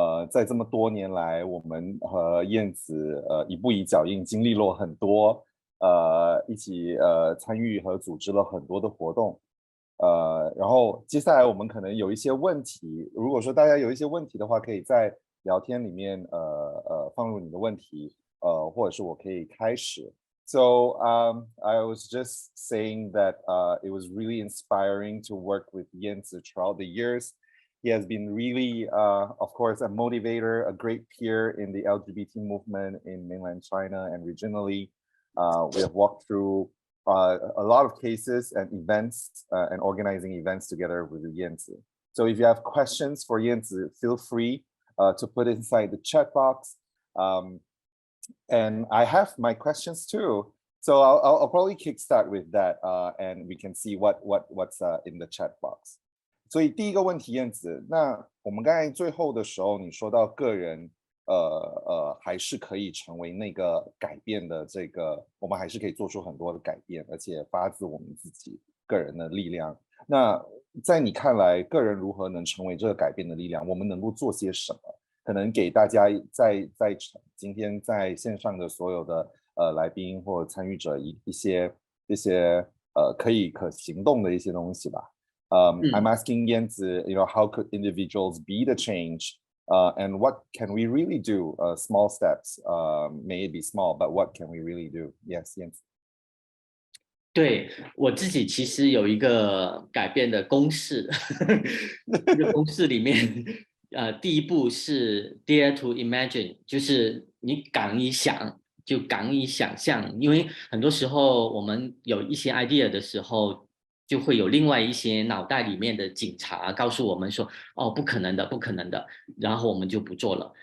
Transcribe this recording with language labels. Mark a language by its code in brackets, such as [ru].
[zh] 在这么多年来，我们和燕子一步一脚印，经历了很多，一起参与和组织了很多的活动。然后接下来我们可能有一些问题，如果说大家有一些问题的话，可以在聊天里面放入你的问题，或者是我可以开始。 [en] So I was just saying that it was really inspiring to work with Yanzi throughout the years. He has been really, of course, a motivator, a great peer in the LGBT movement in mainland China and regionally. We have walked through a lot of cases and events and organizing events together with Yanzi. So if you have questions for Yanzi, feel free to put it inside the chat box. And I have my questions too. So I'll probably kickstart with that and we can see what's in the chat box. [zh] 所以第一个问题，燕子，那我们刚才最后的时候，你说到个人，还是可以成为那个改变的这个，我们还是可以做出很多的改变，而且发自我们自己个人的力量。那在你看来，个人如何能成为这个改变的力量？我们能够做些什么？可能给大家在今天在线上的所有的来宾或参与者一些可行动的一些东西吧。 [en] I'm asking Yanzi, how could individuals be the change, and what can we really do? Small steps, may it be small, but what can we really do? Yes, Yanzi. [zh] 对，我自己其实有一个改变的公式，这个公式里面，第一步是 [en] dare to imagine， [zh] 就是你敢于想，就敢于想象，因为很多时候我们有一些 idea 的时候，就会有另外一些脑袋里面的警察告诉我们说，哦，不可能的，不可能的，然后我们就不做了。